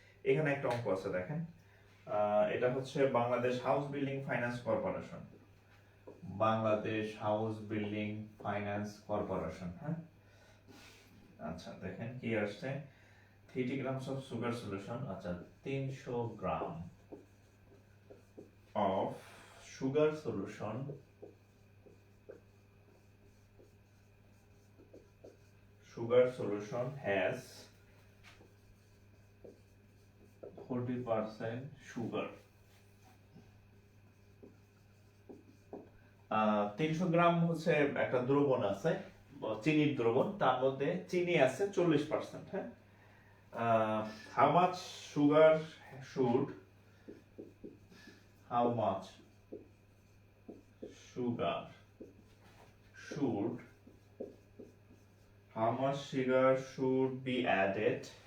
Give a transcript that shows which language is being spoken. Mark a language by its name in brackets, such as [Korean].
[Bangla] এখানে একটা অঙ্ক আছে দেখেন, এটা হচ্ছে Bangladesh house building finance corporation, Bangladesh house building finance corporation, হ্যাঁ আচ্ছা দেখেন কি আসছে, [English] 30 grams of sugar solution, [Bangla] আচ্ছা 300 গ্রাম [English] of sugar solution sugar solution has 40% sugar। [Bangla] 300 গ্রাম হচ্ছে একটা দ্রবণ আছে, চিনির দ্রবণ, তার মধ্যে চিনি আছে 40%। [English] হ্যাঁ, how much sugar should how much sugar should how much sugar should be added